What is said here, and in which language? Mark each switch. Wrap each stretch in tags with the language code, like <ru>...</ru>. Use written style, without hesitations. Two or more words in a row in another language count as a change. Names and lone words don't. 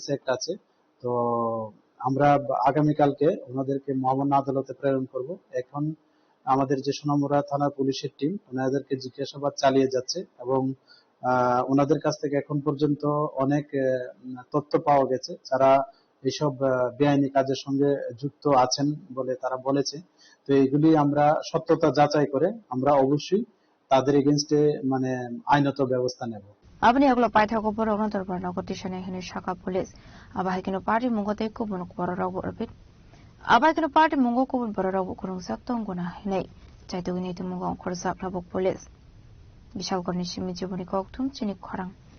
<bn>অ্যাক্ট আছে তো আমরা আগামীকালকে ওনাদেরকে মহামান্য আদালতে প্রেরণ করব এখন আমাদের যে সোনামুড়া থানার পুলিশের টিম ওনাদেরকে জিজ্ঞাসাবাদ চালিয়ে যাচ্ছে এবং ওনাদের কাছ থেকে এখন পর্যন্ত অনেক তথ্য পাওয়া গেছে যারা এইসব বেআইনি কাজের সঙ্গে যুক্ত আছেন বলে তারা বলেছে তো এইগুলি আমরা সত্যতা যাচাই করে আমরা অবশ্যই তাদের এগেইনস্টে মানে আইনত ব্যবস্থা নেব</bn> <trp>Abni aglo paithako boro gontor barna kotishane hene Shaka Police abai kino party mungote kubun bororago orbit abai kino party mungo kubun bororago kurung saktong guna hene chaitugini tumungo khorsa prabok Police Bishal Gorni Shimi Jibuni Koktum Chini Khorang</trp>